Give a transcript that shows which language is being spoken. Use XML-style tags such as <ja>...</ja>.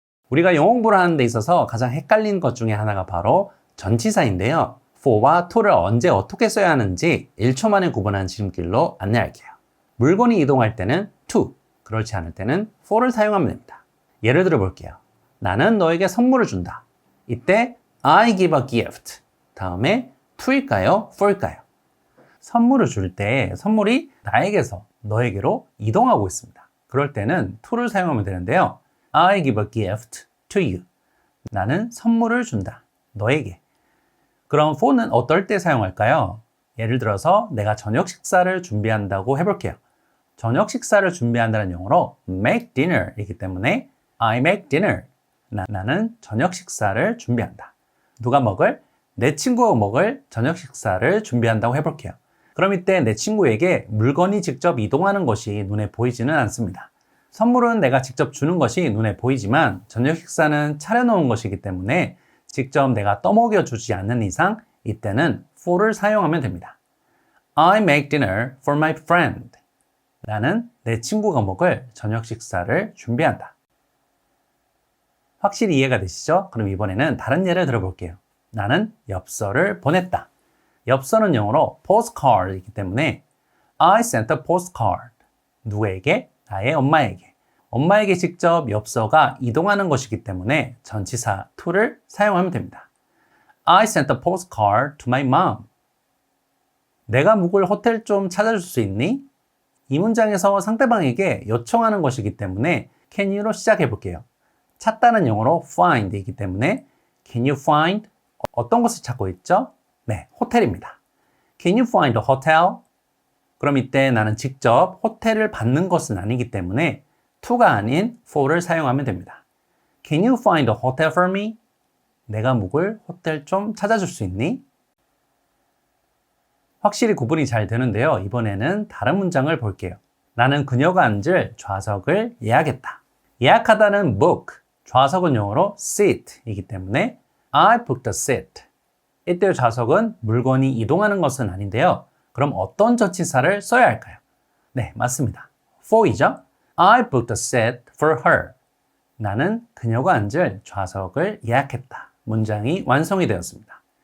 <ko>우리가 영어 공부를 하는 데 있어서 가장 헷갈리는 것 중에 하나가 바로 전치사인데요. for와 to를 언제 어떻게 써야 하는지 1초 만에 구분하는 지름길로 안내할게요. 물건이 이동할 때는 to, 그렇지 않을 때는 for를 사용하면 됩니다. 예를 들어 볼게요. 나는 너에게 선물을 준다. 이때</ko> <en>I give a gift.</en> <ko>다음에 to일까요? for일까요? 선물을 줄 때 선물이 나에게서 너에게로 이동하고 있습니다. 그럴 때는 to를 사용하면 되는데요.</ko> <en>I give a gift to you.</en> <ko>나는 선물을 준다. 너에게. 그럼 for는 어떨 때 사용할까요? 예를 들어서 내가 저녁 식사를 준비한다고 해볼게요. 저녁 식사를 준비한다는 용어로 make dinner 이기 때문에</ko> <en>I make dinner.</en> <ko>나는 저녁 식사를 준비한다. 누가 먹을? 내 친구가 먹을 저녁 식사를 준비한다고 해볼게요. 그럼 이때 내 친구에게 물건이 직접 이동하는 것이 눈에 보이지는 않습니다. 선물은 내가 직접 주는 것이 눈에 보이지만 저녁 식사는 차려놓은 것이기 때문에 직접 내가 떠먹여 주지 않는 이상 이때는 for를 사용하면 됩니다.</ko> <en>I make dinner for my friend.</en> <ko>나는 내 친구가 먹을 저녁 식사를 준비한다. 확실히 이해가 되시죠? 그럼 이번에는 다른 예를 들어볼게요. 나는 엽서를 보냈다. 엽서는 영어로 postcard이기 때문에</ko> <en>I sent a postcard.</en> <ko>누구에게? 나의 엄마에게. 엄마에게 직접 엽서가 이동하는 것이기 때문에 전치사 to를 사용하면 됩니다.</ko> <en>I sent a postcard to my mom.</en> <ko>내가 묵을 호텔 좀 찾아줄 수 있니? 이 문장에서 상대방에게 요청하는 것이기 때문에 can you로 시작해 볼게요. 찾다는 영어로 find이기 때문에</ko> <en>can you find</en> <ko>어떤 것을 찾고 있죠? 네, 호텔입니다.</ko> <en>Can you find a hotel?</en> <ko>그럼 이때 나는 직접 호텔을 받는 것은 아니기 때문에 to가 아닌 for를 사용하면 됩니다.</ko> <en>Can you find a hotel for me?</en> <ko>내가 묵을 호텔 좀 찾아줄 수 있니? 확실히 구분이 잘 되는데요. 이번에는 다른 문장을 볼게요. 나는 그녀가 앉을 좌석을 예약했다. 예약하다는 book, 좌석은 영어로 seat이기 때문에</ko> <en>I booked a seat.</en> <ko>이때 좌석은 물건이 이동하는 것은 아닌데요. 그럼 어떤 전치사를 써야 할까요? 네, 맞습니다. for이죠.</ko> <en>I booked a seat for her.</en> <ko>나는 그녀가 앉을 좌석을 예약했다. 문장이 완성이 되었습니다.</ko>